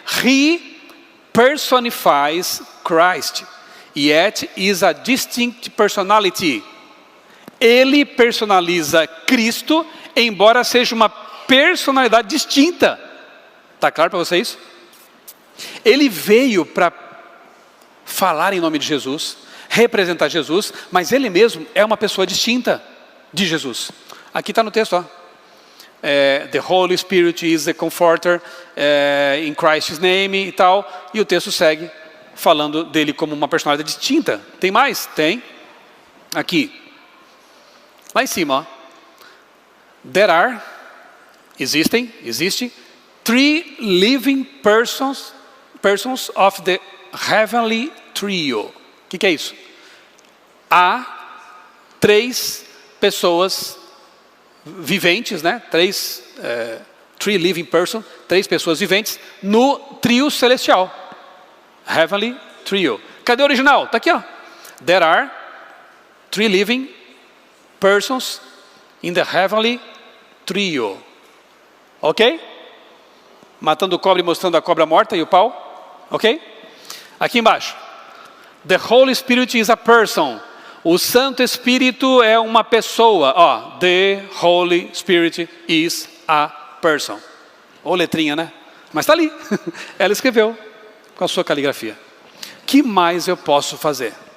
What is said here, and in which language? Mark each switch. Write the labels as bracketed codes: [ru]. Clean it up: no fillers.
[en] He personifies Christ, yet is a distinct personality. [pt] Ele personaliza Cristo, embora seja uma personalidade distinta. Está claro para vocês? Ele veio para falar em nome de Jesus, representar Jesus, mas ele mesmo é uma pessoa distinta de Jesus. Aqui está no texto, ó. [en] The Holy Spirit is the Comforter, in Christ's name [pt] e tal. E o texto segue falando dele como uma personalidade distinta. Tem mais? Tem. Aqui. Lá em cima, ó. Existe [en] 3 living persons of the heavenly trio. [pt] O que é isso? Há 3 pessoas viventes, né? 3 living persons, 3 pessoas viventes no trio celestial. Heavenly trio. Cadê o original? Está aqui, ó. [en] There are 3 living persons in the heavenly trio. [pt] Ok? Matando o cobre, mostrando a cobra morta e o pau. Ok? Aqui embaixo. [en] The Holy Spirit is a person. [pt] O Santo Espírito é uma pessoa. Ó, [en] the Holy Spirit is a person. [pt] Ou letrinha, né? Mas está ali. Ela escreveu com a sua caligrafia. Que mais eu posso fazer?